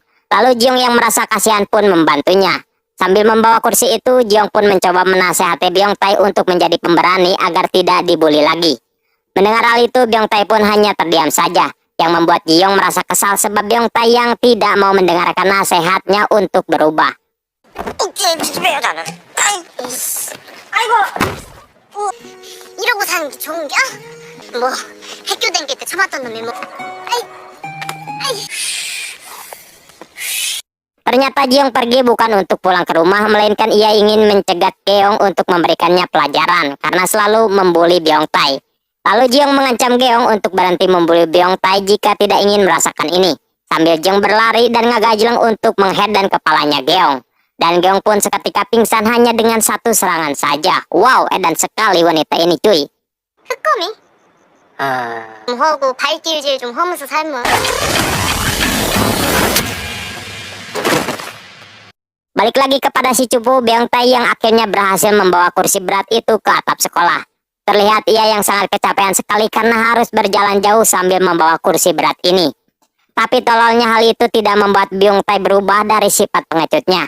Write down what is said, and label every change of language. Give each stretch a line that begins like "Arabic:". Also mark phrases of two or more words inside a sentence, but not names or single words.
Indonesian: Lalu Jiong yang merasa kasihan pun membantunya. Sambil membawa kursi itu, Jiong pun mencoba menasehati Beongtae untuk menjadi pemberani agar tidak dibully lagi. Mendengar hal itu, Beongtae pun hanya terdiam saja, yang membuat Jiong merasa kesal sebab Beongtae yang tidak mau mendengarkan nasihatnya untuk berubah.
Korean: 아이고, 이러고 사는 게 좋은겨? 뭐 학교 다닐 때 참았던 놈이 뭐.
Indonesian: Ternyata Jiong pergi bukan untuk pulang ke rumah, melainkan ia ingin mencegat Geong untuk memberikannya pelajaran karena selalu membuli Beongtae. Lalu Jiong mengancam Geong untuk berhenti membuli Beongtae jika tidak ingin merasakan ini. Sambil Jiong berlari dan ngagajleng untuk menghedon kepalanya Geong. Dan Geong pun seketika pingsan hanya dengan satu serangan saja. Wow, edan sekali wanita ini cuy.
Korean: 흑검이? 좀 하고 발길질 좀 하면서 살면.
Indonesian: Balik lagi kepada si cupu Beongtae yang akhirnya berhasil membawa kursi berat itu ke atap sekolah. Terlihat ia yang sangat kecapean sekali karena harus berjalan jauh sambil membawa kursi berat ini. Tapi tololnya hal itu tidak membuat Beongtae berubah dari sifat pengecutnya.